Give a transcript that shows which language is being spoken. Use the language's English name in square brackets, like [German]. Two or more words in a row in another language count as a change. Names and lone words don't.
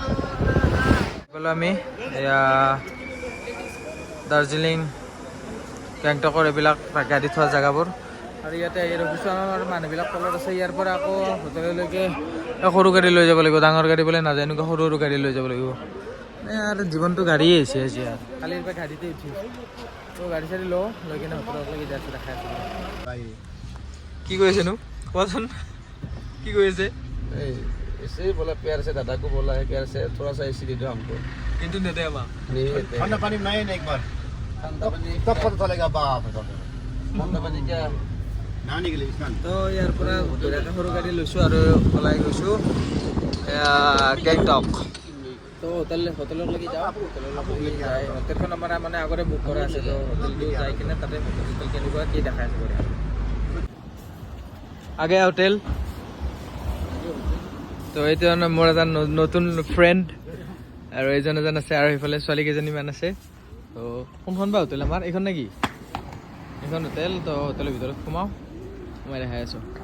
[Assamese] আমি এয়া দাৰ্জিলিং গেংটকৰ এইবিলাক গাড়ী থোৱা জেগাবোৰ আৰু ইয়াতে আহি ৰখিছোঁ আমাৰ মানুহবিলাক তলত আছে ইয়াৰ পৰা আকৌ হোটেললৈকে সৰু গাড়ী লৈ যাব লাগিব ডাঙৰ গাড়ী বোলে নাযায় এনেকুৱা সৰু সৰু গাড়ী লৈ যাব লাগিব আৰু জীৱনটো গাড়ীয়ে হৈছে আজি আৰু কালিৰ পৰা গাড়ীতে উঠি তো গাড়ী চাড়ী লওঁ লৈ কিনে হোটেলত লাগি যাইছোঁ দেখাই আছোঁ কি কৈ আছেনো কোৱাচোন কি কৈ আছে [Hindi] ऐसे ही बोला प्यार से दादा को बोला है प्यार से थोड़ा सा ऐसी दे दो हमको [Assamese] কিন্তু নেদে আমাক [Hindi] ठंडा पानी बनाइए ना एक बार ठंडा पानी तब पता चलेगा बाप रे बाप। ठंडा पानी क्या नहाने के लिए स्नान [Assamese] তো ইয়াৰ পৰা ধুনীয়াকৈ সৰু গাড়ী লৈছোঁ আৰু ওলাই গৈছোঁ গেংটক তো হোটেললৈকে যাওঁ হোটেললৈকে যাই হোটেলখন আমাৰ মানে আগতে বুক কৰা আছে তো হোটেলটো যাই কিনে তাতে হোটেল কেনেকুৱা কি দেখাই আছে কৰি আগে হোটেল তো এইটো মোৰ এটা নতুন ফ্ৰেণ্ড আৰু এইজন এজন আছে আৰু সেইফালে ছোৱালী কেইজনীমান আছে তো কোনখন বা হোটেল আমাৰ এইখন নেকি এইখন হোটেল তো হোটেলৰ ভিতৰত সোমাওঁ মই দেখাই আছোঁ